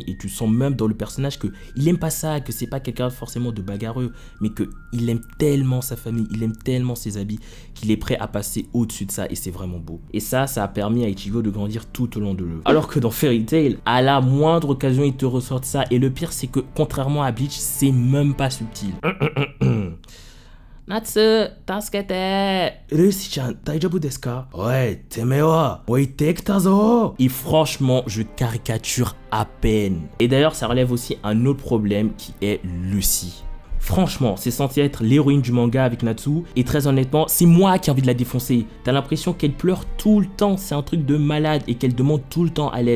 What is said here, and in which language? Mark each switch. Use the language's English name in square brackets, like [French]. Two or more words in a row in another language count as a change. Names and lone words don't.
[French] Et tu sens même dans le personnage que il aime pas ça, que c'est pas quelqu'un forcément de bagarreux, mais que il aime tellement sa famille, il aime tellement ses habits, qu'il est prêt à passer au-dessus de ça, et c'est vraiment beau. Et ça a permis à Ichigo de grandir tout au long de l'œuvre. Alors que dans Fairy Tail, à la moindre occasion, il te ressortent ça. Et le pire, c'est que contrairement à Bleach, c'est même pas subtil. [Japanese] ナツ、助けて. ルシちゃん、大丈夫ですか？おい、てめえは置いてきたぞ. [French] Et franchement, je caricature à peine. Et d'ailleurs, ça relève aussi un autre problème qui est Lucy. Franchement, c'est censé être l'héroïne du manga avec Natsu, et très honnêtement, c'est moi qui ai envie de la défoncer. T'as l'impression qu'elle pleure tout le temps, c'est un truc de malade, et qu'elle demande tout le temps à l'aide.